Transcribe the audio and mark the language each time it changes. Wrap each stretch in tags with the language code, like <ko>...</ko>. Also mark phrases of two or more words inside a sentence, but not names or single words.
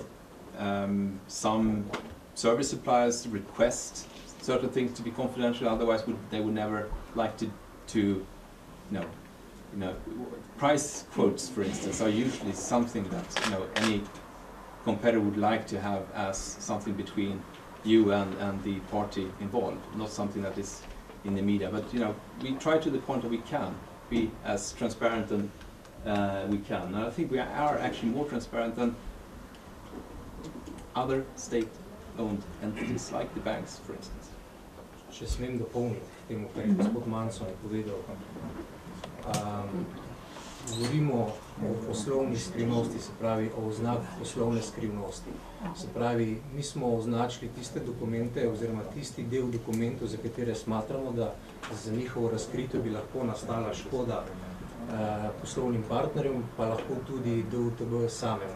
<en>Some service suppliers request certain things to be confidential, otherwise they would never like to price quotes, for instance, are usually something that any competitor would like to have as something between you and the party involved, not something that is in the media. But we try to the point that we can be as transparent and we can. And I think we are actually more transparent than other state-owned entities, like the banks, for instance.</en> <sl>Če smem dopolniti temu, kar je gospod Mansson povedal. govorimo o poslovni skrivnosti, se pravi o oznaku poslovne skrivnosti. Se pravi, mi smo označili tiste dokumente oziroma tisti del dokumentov, za katere smatramo, da za njihovo razkritje bi lahko nastala škoda poslovnim partnerjem, pa lahko tudi DUTB samemu.</sl>